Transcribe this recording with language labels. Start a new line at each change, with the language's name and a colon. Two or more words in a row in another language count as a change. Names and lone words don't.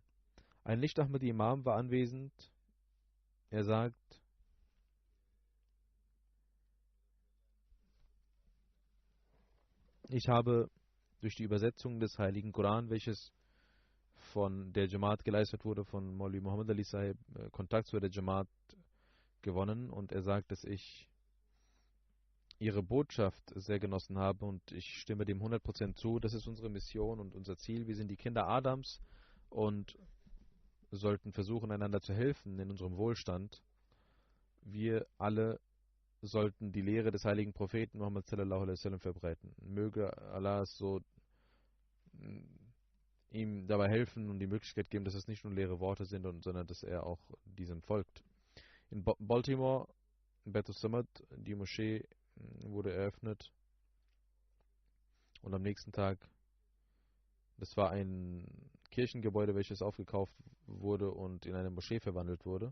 German: Ein Licht-Ahmadi Imam war anwesend. Er sagt, ich habe durch die Übersetzung des Heiligen Koran, welches von der Jamaat geleistet wurde, von Maulvi Muhammad Ali Sahib, Kontakt zu der Jamaat gewonnen und er sagt, dass ich ihre Botschaft sehr genossen habe und ich stimme dem 100% zu. Das ist unsere Mission und unser Ziel. Wir sind die Kinder Adams und sollten versuchen, einander zu helfen in unserem Wohlstand. Wir alle sollten die Lehre des heiligen Propheten Muhammad
Arabic: صلى الله عليه وسلم
German: verbreiten. Möge Allah es so ihm dabei helfen und die Möglichkeit geben, dass es nicht nur leere Worte sind, sondern dass er auch diesem folgt. In Baltimore, in Beit Samad, die Moschee wurde eröffnet und am nächsten Tag, das war ein Kirchengebäude, welches aufgekauft wurde und in eine Moschee verwandelt wurde.